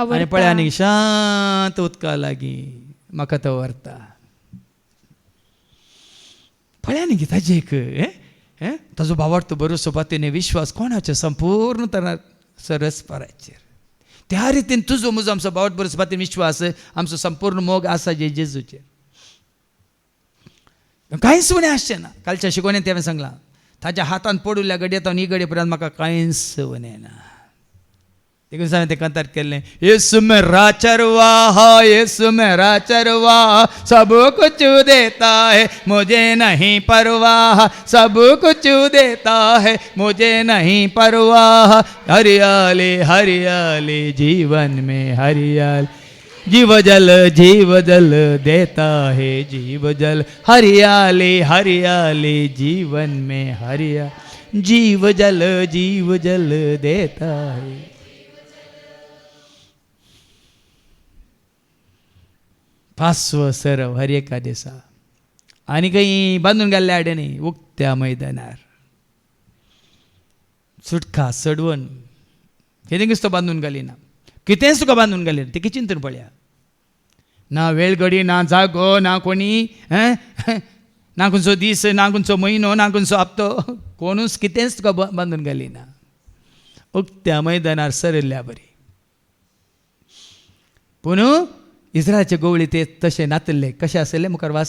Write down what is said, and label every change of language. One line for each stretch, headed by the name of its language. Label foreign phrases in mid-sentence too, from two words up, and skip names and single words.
Konkani: आनी पळय आनी शांत उदका लागीं म्हाका तो व्हरता पळय न्ही ताजे एक ताजो भावार्थो बरोसो पातीने विश्वास कोणाचे संपूर्ण तरार सरस्पराचेर त्या रितीन तुजो म्हजो आमचो भावार्थ बरोसो पातीन विश्वास आमचो संपूर्ण मोग आसा जे जेजूचेर कांयच उणें आसचें ना कालच्या शिकवणेंत हांवें सांगलां ताच्या हातान पडुल्ल्या गडयेतावन ही गडये पर्यंत म्हाका कांयच उणें ना देखून हांवें तें कंतार केल्लें
Hindi: येसू मेरा चरवाहा येसू मेरा चरवाहा सब कुछ देता है मुझे नहीं परवाह सब कुछ देता है मुझे नहीं परवाह हरियाली हरियाली जीवन में हरियाली जीव जल देता है जीव जल हरियाली हरियाली जीवन में हरियाली जीव जल देता है
Konkani: 5वो सरव हर एका दिसा आनी खंय बांदून घाल्ल्या आड्यांनी उक्त्या मैदानार सुटका चडवण कितेंच तो बांदून घालिना कितेंच तुका बांदून घालिना तें चिंतून पळया ना वेळ घडी ना जागो ना कोणी ना खंयचो दीस ना खंयचो म्हयनो ना खंयचो हप्तो कोणूच कितेंच तुका बांदून घालिना उक्त्या मैदानार सरयल्ल्या बरी पूण इस्रायलचे गवळी ते तशे नातल्ले कशे आसले मुखार वास